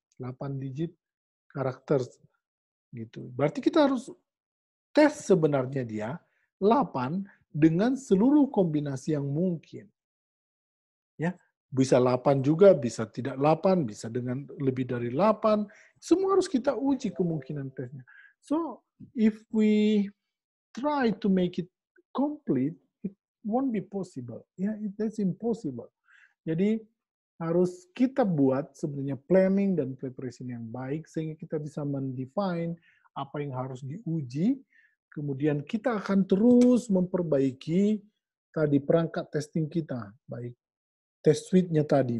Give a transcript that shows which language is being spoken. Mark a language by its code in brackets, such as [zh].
[id] 8 digit karakter gitu. Berarti kita harus tes sebenarnya dia 8 dengan seluruh kombinasi yang mungkin. Ya, bisa 8 juga, bisa tidak 8, bisa dengan lebih dari 8. Semua harus kita uji kemungkinan tesnya. [en] So, if we try to make it complete, it won't be possible. Ya, that's impossible. [id] Jadi harus kita buat sebenarnya planning dan preparation yang baik sehingga kita bisa mendefine apa yang harus diuji. Kemudian kita akan terus memperbaiki tadi perangkat testing kita, baik test suite-nya tadi.